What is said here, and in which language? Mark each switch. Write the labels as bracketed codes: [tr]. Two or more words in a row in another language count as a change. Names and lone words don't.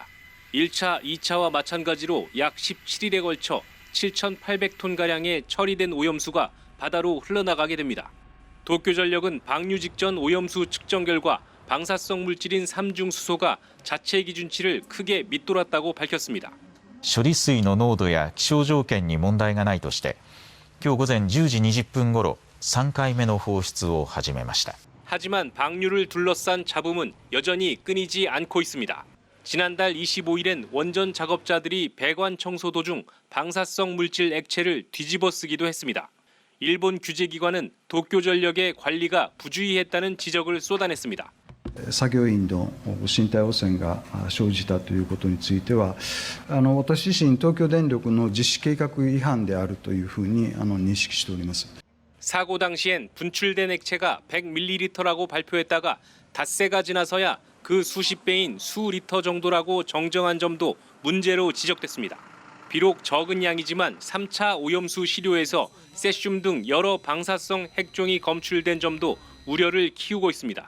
[ko] 1차, 2차와 마찬가지로 약 17일에 걸쳐 7,800톤가량의 처리된 오염수가 바다로 흘러나가게 됩니다. 도쿄전력은 방류 직전 오염수 측정 결과 방사성 물질인 삼중 수소가 자체 기준치를 크게 밑돌았다고 밝혔습니다. [ja] 処理水の濃度や気象条件に問題がないとして、今日午前10時20分ごろ3回目の放出を始めました。 [ko] 하지만 방류를 둘러싼 잡음은 여전히 끊이지 않고 있습니다. 지난달 25일엔 원전 작업자들이 배관 청소 도중 방사성 물질 액체를 뒤집어 쓰기도 했습니다. 일본 규제기관은 도쿄전력의 관리가 부주의했다는 지적을 쏟아냈습니다. [ja] 作業員の身体汚染が生じたということについては、私自身東京電力の実施計画違反であるというふうに認識しております。 [ko] 사고 당시엔 분출된 액체가 100ml라고 발표했다가 닷새가 지나서야 그 수십 배인 수리터 정도라고 정정한 점도 문제로 지적됐습니다. 비록 적은 양이지만 3차 오염수 시료에서 세슘 등 여러 방사성 핵종이 검출된 점도 우려를 키우고 있습니다.